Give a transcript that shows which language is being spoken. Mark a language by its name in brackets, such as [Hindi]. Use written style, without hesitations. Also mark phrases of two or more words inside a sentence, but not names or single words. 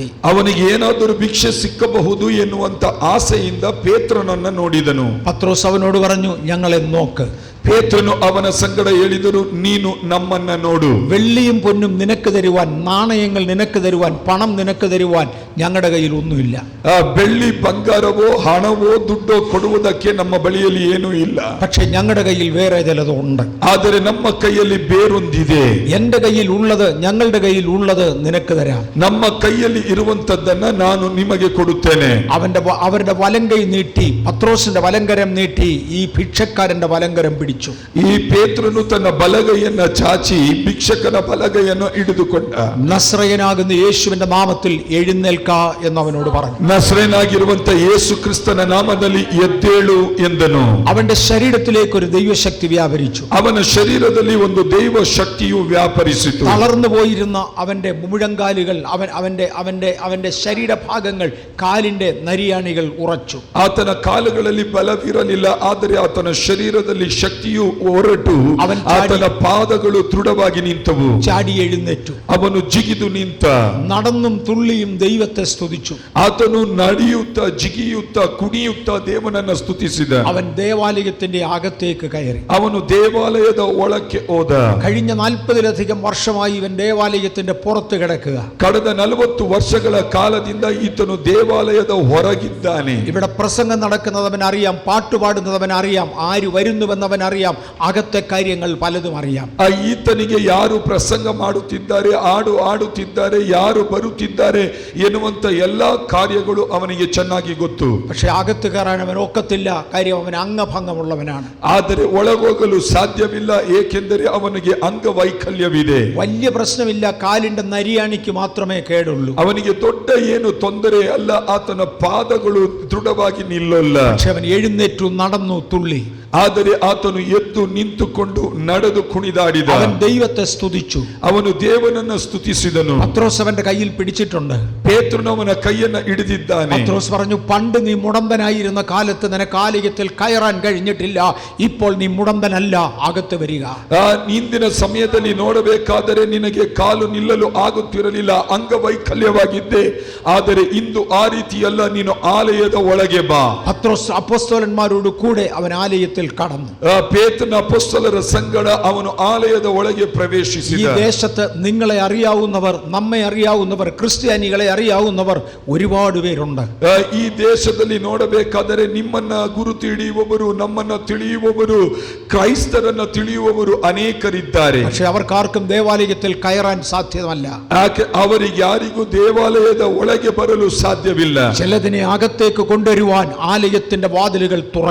[Kannada] ಅವನಿಗೆ ಏನಾದರೂ ಭಿಕ್ಷೆ ಸಿಕ್ಕಬಹುದು ಎನ್ನುವಂತ ಆಸೆಯಿಂದ ಪೇತ್ರನನ್ನ ನೋಡಿದನು. [Malayalam] പത്രോസ് അവനോട് പറഞ്ഞു, ഞങ്ങളെ നോക്ക്. [Kannada] ಪೇತ್ರನು ಅವನ ಸಂಗಡ ಹೇಳಿದರು, ನೀನು ನಮ್ಮನ್ನ ನೋಡು. [Malayalam] വെള്ളിയും പൊന്നും നിനക്ക് തരുവാൻ, നാണയങ്ങൾ നിനക്ക് തരുവാൻ, പണം നിനക്ക് തരുവാൻ ഞങ്ങളുടെ കയ്യിൽ ഒന്നുമില്ല. [Kannada] ಬೆಳ್ಳಿ ಬಂಗಾರವೋ ಹಣವೋ ದುಡ್ಡೋ ಕೊಡುವುದಕ್ಕೆ ನಮ್ಮ ಬಳಿಯಲ್ಲಿ ಏನೂ ಇಲ್ಲ. [Malayalam] പക്ഷെ ഞങ്ങളുടെ കയ്യിൽ വേറെ ചിലത് ഉണ്ട്. [Kannada] ಆದರೆ ನಮ್ಮ ಕೈಯಲ್ಲಿ ಬೇರೊಂದಿದೆ. [Malayalam] എന്റെ കയ്യിൽ ഉള്ളത്, ഞങ്ങളുടെ കയ്യിൽ ഉള്ളത് നിനക്ക് തരാം. [Kannada] ನಮ್ಮ ಕೈಯಲ್ಲಿ ಇರುವಂತದ್ದನ್ನ ನಾನು ನಿಮಗೆ ಕೊಡುತ್ತೇನೆ. [Malayalam] അവരുടെ വലങ്കൈ നീട്ടി, പത്രോസിന്റെ വലങ്കരം നീട്ടി ഈ ഭിക്ഷക്കാരന്റെ വലങ്കരം പിടിച്ചു. [Kannada] ಈ ಪೇತ್ರನು ತನ್ನ ಬಲಗೈಯನ್ನ ಚಾಚಿ ಭಿಕ್ಷಕನ ಬಲಗೈಯನ್ನು ಹಿಡಿದುಕೊಂಡ. [Malayalam] നസ്രയനാകുന്ന യേശുവിന്റെ നാമത്തിൽ എഴുന്നേൽക്ക എന്ന് അവനോട് പറഞ്ഞു. [Kannada] ನಸ್ರೇನಾಗಿರುವಂತ ಯೇಸು ಕ್ರಿಸ್ತನ ನಾಮದಲ್ಲಿ ಎದ್ದೇಳು ಎಂದನು. [Malayalam] അവന്റെ ശരീരത്തിലേക്ക് ഒരു ദൈവശക്തി വ്യാപരിച്ചു. [Kannada] ಅವನ ಶರೀರದಲ್ಲಿ ಒಂದು ದೈವ ಶಕ್ತಿಯು ವ್ಯಾಪರಿಸಿತು. [Malayalam] തളർന്നു പോയിരുന്ന അവന്റെ മുഴങ്കാലുകൾ, അവന്റെ ശരീരഭാഗങ്ങൾ, കാലിന്റെ നരിയാണികൾ ഉറച്ചു. [Kannada] ಆತನ ಕಾಲುಗಳಲ್ಲಿ ಬಲವಿರಲಿಲ್ಲ, ಆದರೆ ಆತನ ಶರೀರದಲ್ಲಿ ಶಕ್ತಿಯು ಹೊರಟು ಆತನ ಪಾದಗಳು ದೃಢವಾಗಿ ನಿಂತವು. [Malayalam] ചാടി എഴുന്നേറ്റു. [Kannada] ಅವನು ಜಿಗಿದು ನಿಂತ. [Malayalam] നടന്നും തുള്ളിയും ദൈവത്തെ സ്തുതിച്ചു. [Kannada] ಆತನು ನಡೆಯುತ್ತಾ ಜಿಗಿಯುತ್ತಾ ಕುಣಿಯುತ್ತಾ ದೇವನನ್ನ ಸ್ತುತಿಸಿದ. [Malayalam] അവൻ ദേവാലയത്തിന്റെ അകത്തേക്ക് കയറി. [Kannada] ಅವನು ದೇವಾಲಯದ ಒಳಕ್ಕೆ ಹೋದ. [Malayalam] കഴിഞ്ഞ 40-ലധികം വർഷമായി ഇവൻ ദേവാലയത്തിന്റെ പുറത്ത് കിടക്കുക. [Kannada] ಕಳೆದ 40 ವರ್ಷಗಳ ಕಾಲದಿಂದ ಈತನು ದೇವಾಲಯದ ಹೊರಗಿದ್ದಾನೆ. [Malayalam] ഇവിടെ പ്രസംഗം നടക്കുന്നത് അവൻ അറിയാം, പാട്ടുപാടുന്നത് അവൻ അറിയാം, ആര് വരുന്നുവെന്ന് അവൻ അറിയാം, അകത്തെ കാര്യങ്ങൾ പലതും അറിയാം. [Kannada] ಈತನಿಗೆ ಯಾರು ಪ್ರಸಂಗ ಮಾಡುತ್ತಿದ್ದಾರೆ, ಹಾಡು ಆಡುತ್ತಿದ್ದಾರೆ, ಯಾರು ಬರುತ್ತಿದ್ದಾರೆ ಎನ್ನುವಂತ ಎಲ್ಲಾ ಕಾರ್ಯಗಳು ಅವನಿಗೆ ಚೆನ್ನಾಗಿ ಗೊತ್ತು. [Malayalam] പക്ഷെ അകത്ത് കയറാൻ അവൻ ഒക്കത്തില്ല, കാര്യം അവൻ അംഗഭംഗമുള്ളവനാണ്. [Kannada] ಆದರೆ ಒಳಗೋಗಲು ಸಾಧ್ಯವಿಲ್ಲ, ಏಕೆಂದರೆ ಅವನಿಗೆ ಅಂಗವೈಕಲ್ಯವಿದೆ. [Malayalam] വലിയ പ്രശ്നമില്ല, കാലിന്റെ നരിയാണിക്ക് മാത്രമേ കേടുള്ളൂ. [Kannada] ಅವನಿಗೆ ದೊಡ್ಡ ಏನು ತೊಂದರೆ ಅಲ್ಲ, ಆತನ ಪಾದಗಳು ದೃಢವಾಗಿ ನಿಲ್ಲಲ್ಲ. [Malayalam] പക്ഷെ അവൻ എഴുന്നേറ്റു, നടന്നു, തുള്ളി. [Kannada] ಆದರೆ ಆತನು ಎದ್ದು ನಿಂತುಕೊಂಡು ನಡೆದು ಕುಣಿದಾಡಿದ. [Malayalam] അവൻ ദൈവത്തെ സ്തുതിച്ചു. [Kannada] ಅವನು ದೇವನನ್ನ ಸ್ತುತಿಸಿದನು. [Malayalam] പത്രോസ് അവന്റെ കയ്യിൽ പിടിച്ചിട്ടുണ്ട്. [Kannada] ಪೇತ್ರನು ಅವನ ಕೈಯನ್ನ ಹಿಡಿದಿದ್ದಾನೆ. [Malayalam] പത്രോസ് പറഞ്ഞു, പണ്ട് നീ മുടന്തനായിരുന്ന കാലത്ത് നിനക്ക് ആലയത്തിൽ കയറാൻ കഴിഞ്ഞിട്ടില്ല, ഇപ്പോൾ നീ മുടന്തനല്ല, അകത്ത് വരിക. [Kannada] ಇಂದಿನ ಸಮಯದಲ್ಲಿ ನೋಡಬೇಕಾದರೆ ನಿನಗೆ ಕಾಲು ನಿಲ್ಲಲು ಆಗುತ್ತಿರಲಿಲ್ಲ, ಅಂಗವೈಕಲ್ಯವಾಗಿದ್ದೆ, ಆದರೆ ಇಂದು ಆ ರೀತಿಯಲ್ಲ, ನೀನು ಆಲಯದ ಒಳಗೆ ಬಾ. [Malayalam] പത്രോസ് അപ്പോസ്തലന്മാരോട് കൂടെ അവൻ ആലയത്തിൽ കടന്നു. [Kannada] ಪೇತ್ರನ ಅಪೊಸ್ತಲರ ಸಂಗಡ ಅವನು ಆಲಯದ ಒಳಗೆ [Malayalam] ഈ [Kannada] ಪ್ರವೇಶಿಸಿದ. [Malayalam] ദേശത്ത് നിങ്ങളെ അറിയാവുന്നവർ, നമ്മെ അറിയാവുന്നവർ, ക്രിസ്ത്യാനികളെ അറിയാവുന്നവർ ഒരുപാട് പേരുണ്ട്. [Kannada] ಈ ದೇಶದಲ್ಲಿ ನೋಡಬೇಕಾದರೆ ನಿಮ್ಮನ್ನ ಗುರುತು ಹಿಡಿಯುವವರು, ನಮ್ಮನ್ನ ತಿಳಿಯುವವರು, ಕ್ರೈಸ್ತರನ್ನ ತಿಳಿಯುವವರು ಅನೇಕರಿದ್ದಾರೆ. [Malayalam] പക്ഷെ അവർക്കാർക്കും ദേവാലയത്തിൽ കയറാൻ സാധ്യമല്ല. [Kannada] ಅವರಿಗೆ ಯಾರಿಗೂ ದೇವಾಲಯದ ಒಳಗೆ ಬರಲು ಸಾಧ್ಯವಿಲ್ಲ. [Malayalam] ചിലതിനെ അകത്തേക്ക് കൊണ്ടുവരുവാൻ ആലയത്തിന്റെ വാതിലുകൾ തുറക്കട്ടെ.